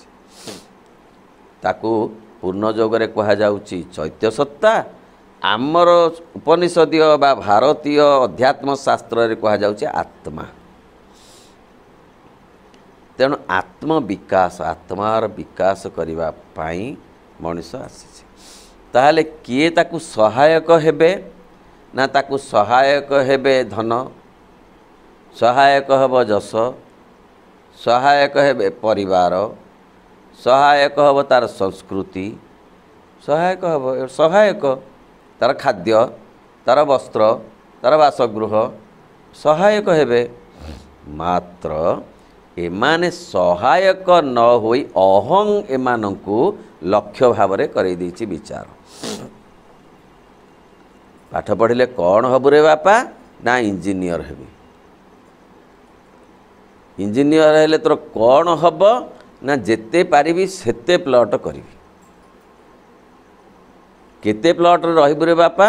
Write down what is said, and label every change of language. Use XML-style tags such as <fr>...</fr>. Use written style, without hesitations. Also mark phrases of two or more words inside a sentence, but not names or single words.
<or>ତାକୁ ପୂର୍ଣ୍ଣଯୋଗରେ କୁହା ଯାଉଛି ଚୈତ୍ୟ ସତ୍ତା। ଆମର ଉପନିଷଦୀୟ ବା ଭାରତୀୟ ଅଧ୍ୟାତ୍ମ ଶାସ୍ତ୍ର ରେ କୁହା ଯାଉଛି ଆତ୍ମା। ତେଣୁ ଆତ୍ମ ବିକାଶ, ଆତ୍ମାର ବିକାଶ କରନେ ପାଇ ମଣିଷ ଆସି। ତାହାଲେ କିଏ ତାକୁ ସହାୟକ ହେବେ ନା? ତାକୁ ସହାୟକ ହେବେ ଧନ, ସହାୟକ ହେବ ଯଶ, ସହାୟକ ହେବେ ପରିବାର, ସହାୟକ ହେବ ତାର ସଂସ୍କୃତି, ସହାୟକ ହେବ ସହାୟକ ତାର ଖାଦ୍ୟ, ତାର ବସ୍ତ୍ର, ତାର ବାସଗୃହ ସହାୟକ ହେବେ। ମାତ୍ର ଏମାନେ ସହାୟକ ନ ହୋଇ ଅହଂ ଏମାନଙ୍କୁ ଲକ୍ଷ୍ୟ ଭାବରେ କରଇ ଦେଛି ବିଚାର। ପାଠ ପଢ଼ିଲେ କଣ ହବୁ ରେ ବାପା? ନା ଇଞ୍ଜିନିୟର ହେବି। ଇଞ୍ଜିନିୟର ହେଲେ ତୋର କଣ ହବ? ନା ଯେତେ ପାରିବି ସେତେ ପ୍ଲଟ କରିବି। କେତେ ପ୍ଲଟ ରହିବୁ ରେ ବାପା?</or>